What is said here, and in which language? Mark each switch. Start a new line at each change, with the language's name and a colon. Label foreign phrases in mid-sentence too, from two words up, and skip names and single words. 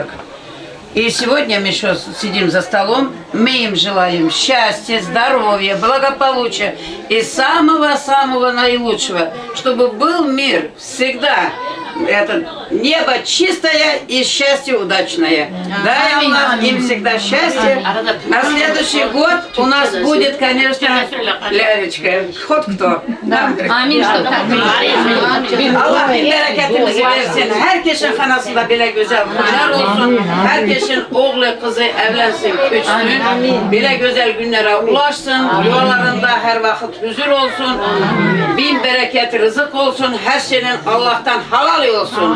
Russian: И сегодня мы еще сидим за столом, мы им желаем счастья, здоровья, благополучия и самого-самого наилучшего, чтобы был мир всегда. Это небо чистое и счастье удачное. Дай Аллах им всегда счастье. А следующий год у нас будет, конечно, Лялечка. Хоть кто. Амин.
Turkish: Allah bereketimizi versin. Herkesin kanasında bile güzel günler olsun. Herkesin oğlu kızı evlensin, küçsün. Bile güzel günlere ulaşsın. Yuvalarında her vakit huzur olsun. Bin bereket rızık olsun. Her şeyin Allah'tan halal olsun.